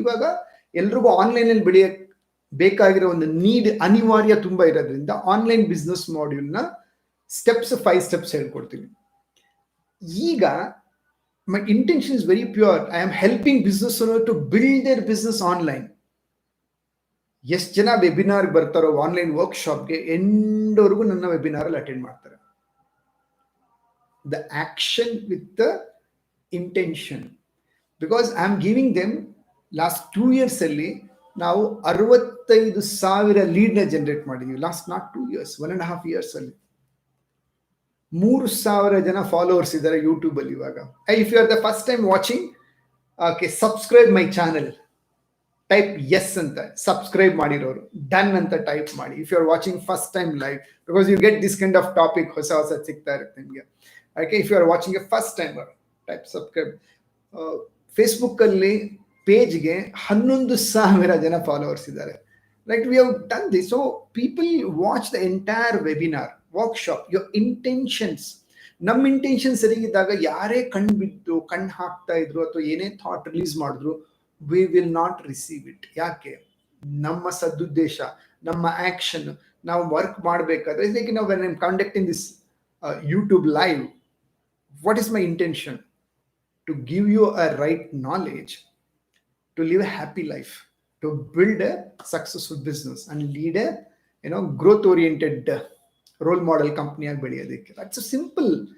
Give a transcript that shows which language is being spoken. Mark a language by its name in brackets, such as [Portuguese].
[Kannada] ಇವಾಗ ಎಲ್ರಿಗೂ ಆನ್ಲೈನ್ ಅಲ್ಲಿ ಬೆಳೆಯಕ್ ಬೇಕಾಗಿರೋ ಒಂದು ನೀಡ್, ಅನಿವಾರ್ಯ ತುಂಬಾ ಇರೋದ್ರಿಂದ ಆನ್ಲೈನ್ ಬಿಸ್ನೆಸ್ ಮಾಡ್ಯೂಲ್ನ 5 steps ಹೇಳ್ಕೊಡ್ತೀವಿ. [English] ಈಗ my intention is very pure. I am helping business owner to build their business online. [Kannada] ಎಷ್ಟು ಜನ ವೆಬಿನಾರ್ ಬರ್ತಾರೋ ಆನ್ಲೈನ್ ವರ್ಕ್ಶಾಪ್ಗೆ, ಎಂಡ್ವರೆಗೂ ನನ್ನ ವೆಬಿನಾರ್ ಅಲ್ಲಿ ಅಟೆಂಡ್ ಮಾಡ್ತಾರೆ. [English] The action with the intention, because I am giving them, last 2 years [Kannada] ಅಲ್ಲಿ ನಾವು 65,000 lead ನ generate ಮಾಡಿದೀವಿ. [English] last not 2 years, 1.5 years [Kannada] ಅಲ್ಲಿ 3,000 ಜನ ಫಾಲೋವರ್ಸ್ ಇದ್ದಾರೆ ಯೂಟ್ಯೂಬ್ ಅಲ್ಲಿ ಇವಾಗ. [English] If you are the first time watching, okay, subscribe my channel, type S ಅಂತ. [Kannada] ಸಬ್ಸ್ಕ್ರೈಬ್ ಮಾಡಿರೋರು ಡನ್ ಅಂತ ಟೈಪ್ ಮಾಡಿ. [English] if you are watching first time live, because you get this kind of topic, [Kannada] ಹೊಸ ಸಿಗ್ತಾ ಇರುತ್ತೆ ನಿಮಗೆ. [English] Okay, if you are watching a first timer, type subscribe. [Kannada] Facebook ಅಲ್ಲಿ ಪೇಜ್ಗೆ 11,000 ಜನ ಫಾಲೋವರ್ಸ್ ಇದ್ದಾರೆ. [English] Like we have done this, so people watch the entire webinar, workshop. Your intentions, [Kannada] ನಮ್ಮ intention ಸರಿ ಇದ್ದಾಗ ಯಾರೇ ಕಣ್ ಬಿದ್ದು ಕಣ್ ಹಾಕ್ತಾ ಇದ್ರು ಅಥವಾ ಏನೇ ಥಾಟ್ ರಿಲೀಸ್ ಮಾಡಿದ್ರು, [English] we will not receive it. [Kannada] ಯಾಕೆ? ನಮ್ಮ ಸದುದ್ದೇಶ, ನಮ್ಮ ಆಕ್ಷನ್, ನಾವು ವರ್ಕ್ ಮಾಡಬೇಕಾದ್ರೆ, [English] like now when I'm conducting this YouTube live, what is my intention? To give you a right knowledge, to live a happy life, to build a successful business and lead a growth oriented role model company [Kannada] ag beliyadike. [English] That's so simple.